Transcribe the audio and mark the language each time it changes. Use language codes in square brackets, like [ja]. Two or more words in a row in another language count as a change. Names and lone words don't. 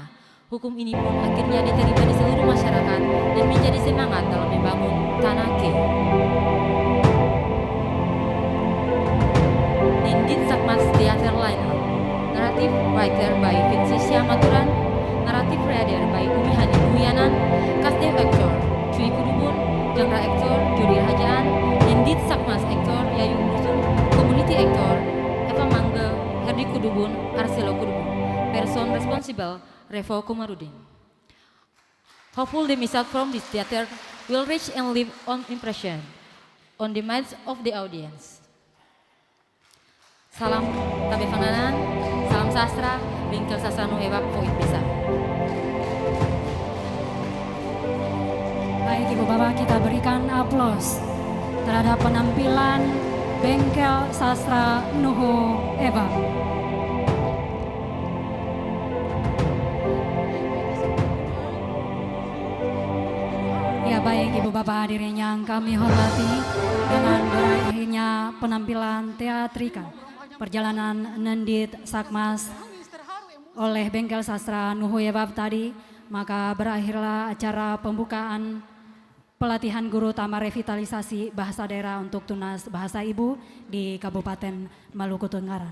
[id] Hukum ini pun akhirnya diterima di seluruh masyarakat dan menjadi semangat dalam membangun tanah ke. [en] Nindit Sakmas Theater Lineup. Narrative writer by Vinsisya Maturan. Narrative reader by Umi Hani Huyanan. Casting actor Cui Kudubun. Genre actor Jody Rahajaan. Nindit Sakmas actor Yayu Rusun. Community actor Eva Mangga, Herdi Kudubun, Arselo Kudubun. Person responsible Revo Kumarudin. Hopeful the message from this theater will reach and leave on impression on the minds of the audience. [id] Salam tabe panganan, salam sastra, bingkel sastra nu ewak poin bisa. Baik Ibu Bapak, kita berikan aplaus terhadap penampilan Bengkel Sastra Nuhu Eva. Ya baik Ibu Bapak hadirin yang kami hormati, dengan berakhirnya penampilan teatrika perjalanan Nendit Sakmas oleh Bengkel Sastra Nuhu Eva tadi, maka berakhirlah acara pembukaan pelatihan guru utama revitalisasi bahasa daerah untuk tunas bahasa ibu di Kabupaten Maluku Tenggara.